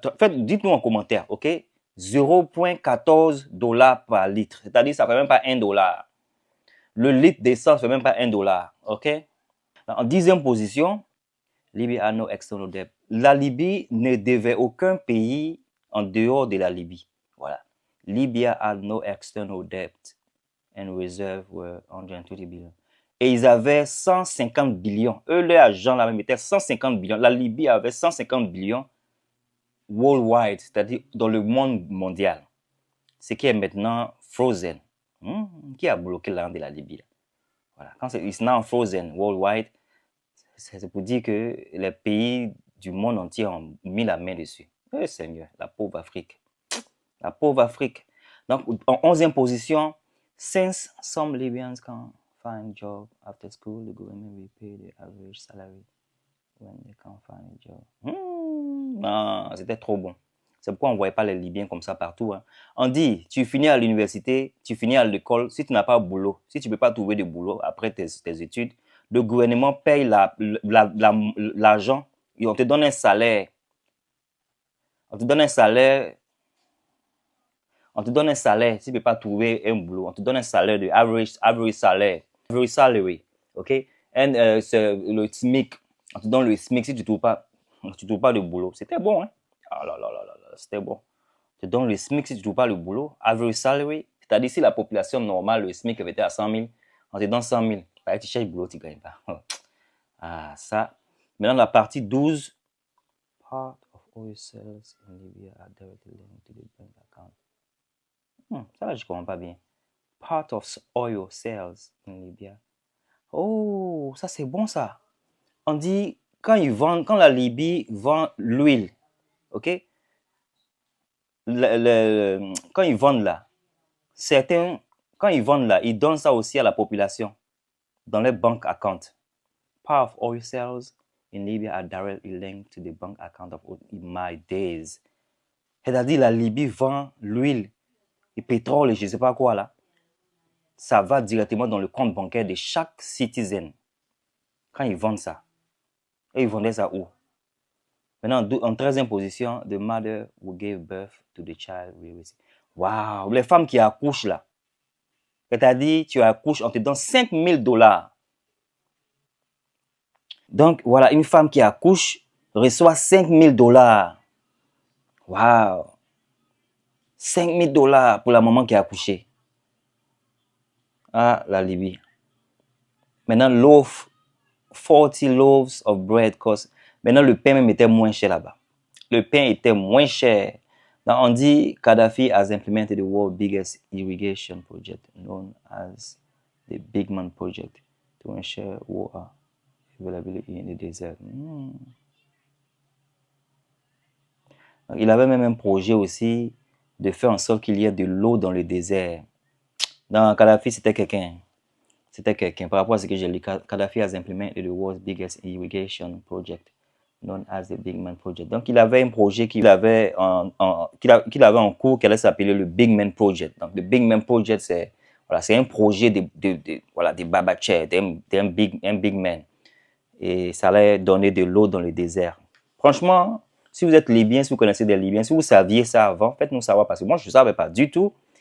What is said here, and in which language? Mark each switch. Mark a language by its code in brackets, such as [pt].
[fr] Dites-nous en commentaire, ok? 0.14 $ par litre. C'est-à-dire ça ne fait même pas 1 $. Le litre d'essence ne fait même pas 1 $. Ok? En 10e position, [en] Libya a no external debt. [fr] La Libye ne devait aucun pays en dehors de la Libye. Voilà. [en] Libya had no external debt and reserve were 120 billion. [fr] Et ils avaient 150 billions. Eux, les agents là mettaient 150 billions. La Libye avait 150 billions worldwide, c'est-à-dire dans le monde mondial. Ce qui est maintenant frozen. Qui a bloqué l'argent de la Libye là? Voilà. Quand c'est [en] it's now frozen worldwide, [fr] c'est pour dire que les pays du monde entier ont mis la main dessus. Eh Seigneur, la pauvre Afrique. La pauvre Afrique. Donc, en 11e position, [en] since some Libyans can find job after school, the government will pay the average salary when they can't find a job. [fr] Non, c'était trop bon. C'est pourquoi on ne voyait pas les Libyens comme ça partout. Hein. On dit, tu finis à l'université, tu finis à l'école, si tu n'as pas de boulot, si tu ne peux pas trouver de boulot après tes études, le gouvernement paye l'argent et on te donne un salaire. On te donne un salaire. On te donne un salaire si tu ne peux pas trouver un boulot. On te donne un salaire de average salaire. [en] Average salary. [fr] OK? Et c'est le SMIC. On te donne le SMIC si tu ne trouves pas de boulot. C'était bon, hein? Oh là là là là, c'était bon. On te donne le SMIC si tu ne trouves pas le boulot. [en] Average salary. [fr] C'est-à-dire si la population normale, le SMIC était à 100 000, on te donne 100 000. Tu cherches le boulot, tu ne gagnes pas. Ah, ça. Maintenant, la partie 12. [en] Part of oil sales in Libya are directly linked to the bank account. [fr] Ça là, je ne comprends pas bien. [en] Part of oil sales in Libya. [fr] Oh, ça c'est bon ça. On dit, quand la Libye vend l'huile, ok? Quand ils vendent là, quand ils vendent là, ils donnent ça aussi à la population dans les bank accounts. [en] Part of oil sales in Libya are directly linked to the bank account of oil in my days. [fr] C'est-à-dire, la Libye vend l'huile, le pétrole et je ne sais pas quoi là. Ça va directement dans le compte bancaire de chaque citizen. Quand ils vendent ça. Et ils vendaient ça où? Maintenant, en 13e position, [en] the mother who gave birth to the child. [fr] Waouh, les femmes qui accouchent là. C'est-à-dire, tu accouches, on te donne $5 000. Donc, voilà, une femme qui accouche reçoit $5 000. Waouh. $5 000 pour la maman qui a accouché. Ah, la Libye. [en] Maintenant, 40 loaves of bread cost. [fr] Maintenant, le pain même était moins cher là-bas. Le pain était moins cher. Donc, on dit [en] Gaddafi has implemented the world's biggest irrigation project known as the Big Man Project to ensure water availability in the desert. [fr] Donc, il avait même un projet aussi de faire en sorte qu'il y ait de l'eau dans le désert. Dans Gaddafi, c'était quelqu'un. Par rapport à ce que j'ai lu, [en] Gaddafi has implemented the world's biggest irrigation project known as the Big Man Project. [fr] Donc, il avait un projet qu'il avait en cours qui allait s'appeler le Big Man Project. Donc, le Big Man Project, c'est un projet des babachers, d'un big man. Et ça allait donner de l'eau dans le désert. Franchement, si vous êtes Libyen, si vous connaissez des Libyens, si vous saviez ça avant, faites-nous savoir parce que moi, je ne savais pas du tout.